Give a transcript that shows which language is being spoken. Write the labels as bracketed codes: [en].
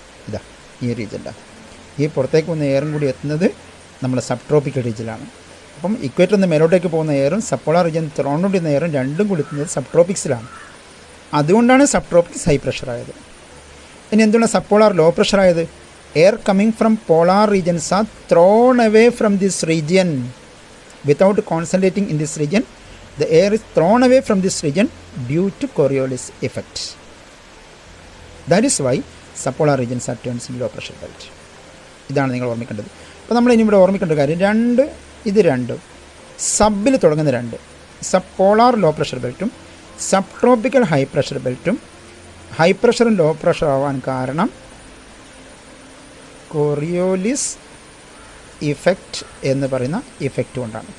[ml] ഇതാ ഈ റീജിയനിലാണ്. ഈ പുറത്തേക്ക് വന്ന എയറും കൂടി എത്തുന്നത് നമ്മൾ സബ് ട്രോപ്പിക്കൽ റീജിയനിലാണ്. അപ്പം ഇക്വേറ്ററിൽ നിന്ന് മേലോട്ടേക്ക് പോകുന്ന എയറും സപ്പോളാർ റീജിയൻ ത്രോണോണ്ടിരുന്ന എയറും രണ്ടും കൂടി എത്തുന്നത് സബ് ട്രോപ്പിക്സിലാണ്. അതുകൊണ്ടാണ് സബ് ട്രോപ്പിക്സ് ഹൈ പ്രഷർ ആയത്. ഇനി എന്തുകൊണ്ടാണ് സപ്പോളാർ ലോ പ്രഷർ ആയത്? [en] Air coming from polar regions are thrown away from this region. Without concentrating in this region, the air is thrown away from this region due to Coriolis effect. That is why subpolar regions are turns into low pressure belt. [ml] ഇതാണ് നിങ്ങൾ ഓർമ്മിക്കേണ്ടത്. അപ്പോൾ നമ്മൾ ഇനി ഇവിടെ ഓർമ്മിക്കേണ്ട കാര്യം ഇത് രണ്ടും സബിൽ തുടങ്ങുന്ന രണ്ട്, sub polar low pressure ബെൽറ്റും sub tropical high pressure ബെൽറ്റും high പ്രഷറും ലോ പ്രഷർ ആവാൻ കാരണം കൊറിയോലിസ് ഇഫക്റ്റ് എന്ന് പറയുന്ന ഇഫക്റ്റ് കൊണ്ടാണ്.